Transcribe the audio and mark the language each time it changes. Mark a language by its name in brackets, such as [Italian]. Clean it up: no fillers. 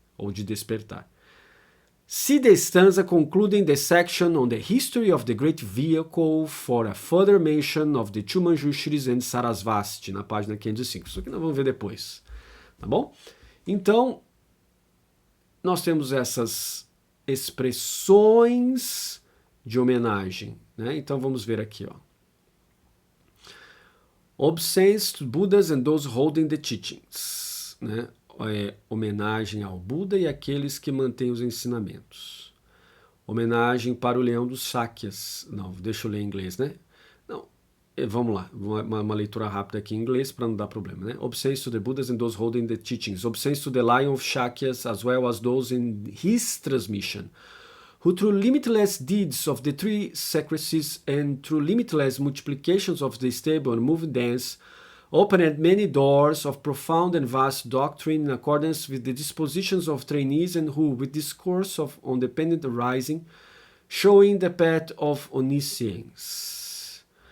[Portuguese] Ou de despertar. [English] See the stanza concluding the section on the history of the great vehicle for a further mention of the 2 Manjushris and Sarasvati, [Portuguese] na página 505. Isso aqui nós vamos ver depois, tá bom? Então, nós temos essas expressões de homenagem, né? Então vamos ver aqui, ó. [English] Obeisance to Buddhas and those holding the teachings, né? [Portuguese] Homenagem ao Buda e aqueles que mantêm os ensinamentos. Homenagem para o leão dos Sakyas. Não, deixa eu ler em inglês, né? Não, vamos lá, uma leitura rápida aqui em inglês para não dar problema, né? [English] Obeisance to the Buddhas and those holding the teachings. Obeisance to the Lion of Shakyas as well as those in his transmission, who through limitless deeds of the 3 sacresties and through limitless multiplications of the stable and moving dance opened many doors of profound and vast doctrine in accordance with the dispositions of trainees and who, with discourse on dependent arising, showing the path of omniscience.